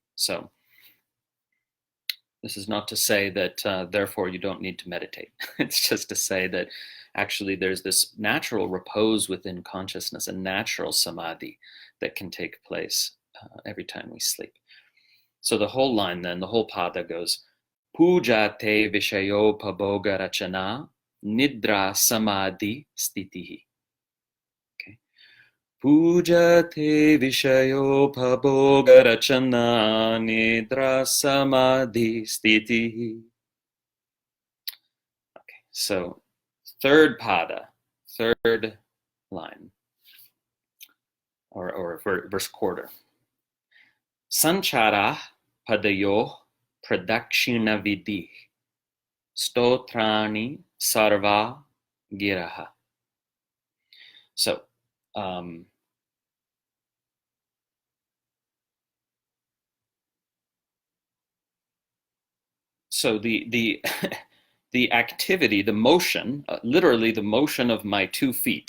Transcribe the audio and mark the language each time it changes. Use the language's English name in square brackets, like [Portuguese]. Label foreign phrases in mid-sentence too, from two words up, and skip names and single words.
[English] So this is not to say that therefore you don't need to meditate. It's just to say that actually there's this natural repose within consciousness, a natural samadhi that can take place every time we sleep. So the whole line then, the whole pada goes, [Sanskrit] Puja te vishayo pabhoga rachana nidra samadhi stitihi. [English] Okay. [Sanskrit] Puja te vishayo pabhoga rachana nidra samadhi stitihi. [English] Okay, so third pada, third line, or verse quarter. [Sanskrit] Sanchara padayo pradakshina vidhi stotrani sarva giraha. [English] So the the activity, the motion, literally the motion of my 2 feet.